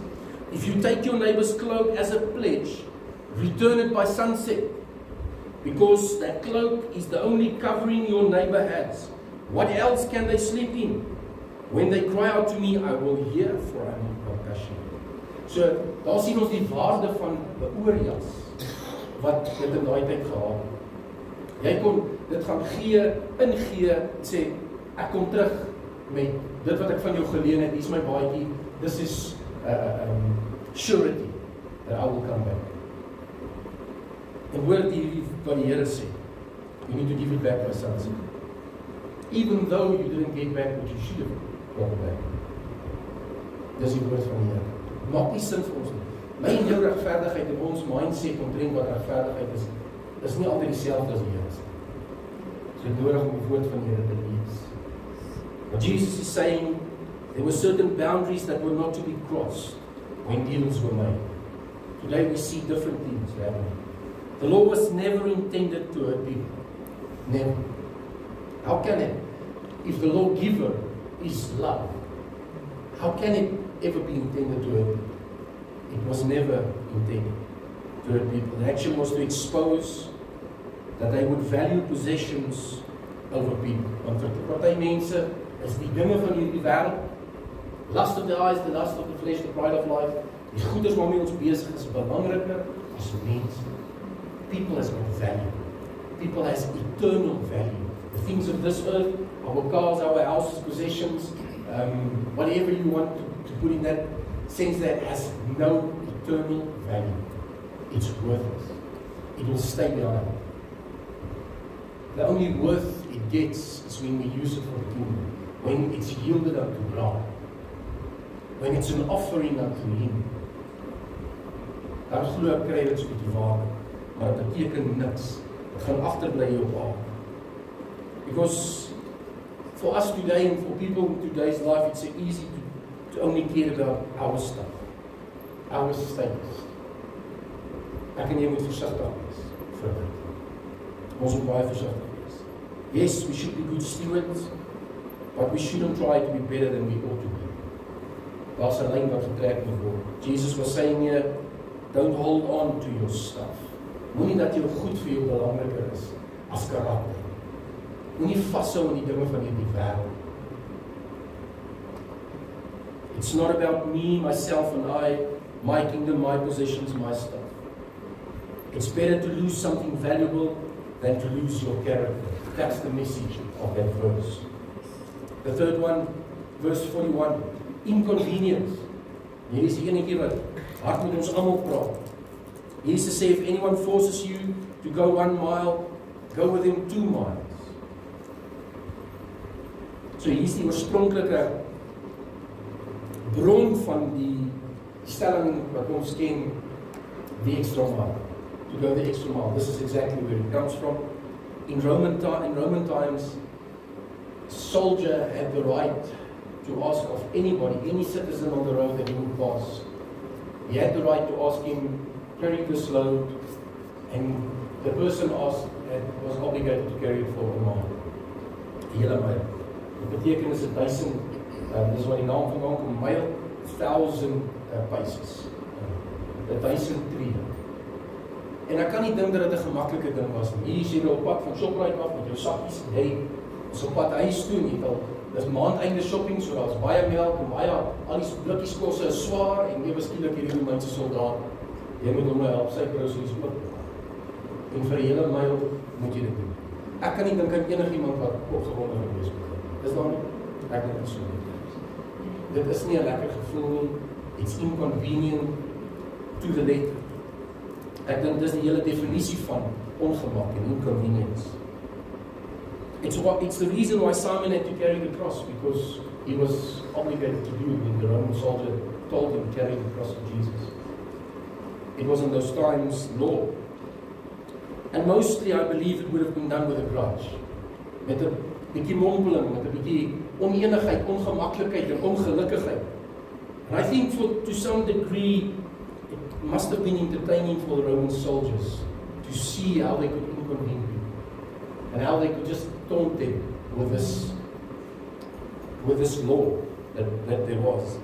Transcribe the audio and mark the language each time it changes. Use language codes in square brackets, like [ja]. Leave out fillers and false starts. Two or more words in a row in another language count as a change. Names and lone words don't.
[en] If you take your neighbor's cloak as a pledge, return it by sunset, because that cloak is the only covering your neighbor has. What else can they sleep in? When they cry out to me, I will hear, for I am compassionate. So, [af] daar sien ons die waarde van die oorjas, wat dit in daai tyd gehad het. Jy kon dit gaan gee, ingee, en sê, ek kom terug met dit wat ek van jou geleen het, hier is my baadjie, [en] this is surety, that I will come back. [af] En hoor die wat die Here sê, [en] you need to give it back by sunset. Even though you didn't get back what you should have got back. [af] Dis die woord van die Here. Maak nie sin vir ons nie. My en jou regverdigheid en ons mindset omtrent wat regverdigheid is nie altyd dieselfde as die Here sê. So het nodig om die woord van die Here te lees. [en] But Jesus is saying there were certain boundaries that were not to be crossed when deals were made. Today we see different things happening. The law was never intended to hurt people. Never. How can it? If the lawgiver is love, how can it ever be intended to hurt people? It was never intended to hurt people. The action was to expose that they would value possessions over people. [af] Want party mense is die dinge van hierdie wêreld, [en] lust of the eyes, the lust of the flesh, the pride of life, [af] die goeders waarmee ons besig is belangriker as mense. [en] People has got value. People has eternal value. The things of this earth, our cars, our houses, possessions, whatever you want to put in that sense, that has no eternal value. It's worthless. It will stay behind. The only worth it gets is when we use it for the kingdom. When it's yielded unto God. When it's an offering unto Him. [af] Dan glo ek kry dit so 'n bietjie waarde. Maar dit beteken niks. Dit gaan agterbly op aarde. [en] Because for us today and for people in today's life, it's so easy to only care about our stuff, our status. [af] Ek en jy moet versigtig wees vir dit. Ons moet baie versigtig wees. [en] Yes, we should be good stewards, but we shouldn't try to be better than we ought to be. [af] Daar's 'n lyn wat getrek moet word. [en] Jesus was saying here, don't hold on to your stuff. [af] Moenie dat jou goed vir jou belangriker is as karakter. Moenie vashou aan die dinge van hierdie wêreld. [en] It's not about me, myself and I, my kingdom, my possessions, my stuff. It's better to lose something valuable than to lose your character. That's the message of that verse. The third one, verse 41, inconvenience. [af] Hier is die enetjie wat hard met ons almal praat. Jesus sê, [en] if anyone forces you to go 1 mile, go with him 2 miles. [af] So hier is die oorspronklike bron van die stelling wat ons ken, [en] the extra mile. To go the extra mile. This is exactly where it comes from. In Roman times, a soldier had the right to ask of anybody, any citizen on the road that he would pass. He had the right to ask him, carry this load, and the person asked was obligated to carry it for a mile. [af] Die hele mile. Dit beteken is 1000, dis wat die naam van kom, mile, 1000 paces. 1000 tree. En ek kan nie dink dat dit 'n gemaklike ding was nie. Hier is jy op pad van Shoprite af met jou sakkies en jy is op pad huis toe nie. Dis maandeinde shopping, so daar's baie melk en baie, al die blikkies kosse is swaar en ewe skielik hierdie Romeinse soldaat. Jy moet hom help, sy groceries oop. En vir 'n hele myl moet jy dit doen. Ek kan nie dink aan enigiemand wat opgewonde gewees het. Is daar nie? Ek dink so. Dit is nie 'n lekker gevoel nie. [en] It's inconvenient to the letter. [af] Ek dink dis die hele definisie van ongemak en inconvenience. [en] It's the reason why Simon had to carry the cross, because he was obligated to do it when the Roman soldier told him to carry the cross of Jesus. It was in those times law. And mostly I believe it would have been done with a grudge. [af] Met 'n bietjie mompeling, met 'n bietjie onenigheid, ongemaklikheid en ongelukkigheid. [en] And I think to some degree it must have been entertaining for the Roman soldiers to see how they could inconvene people and how they could just taunt them with this law that there was.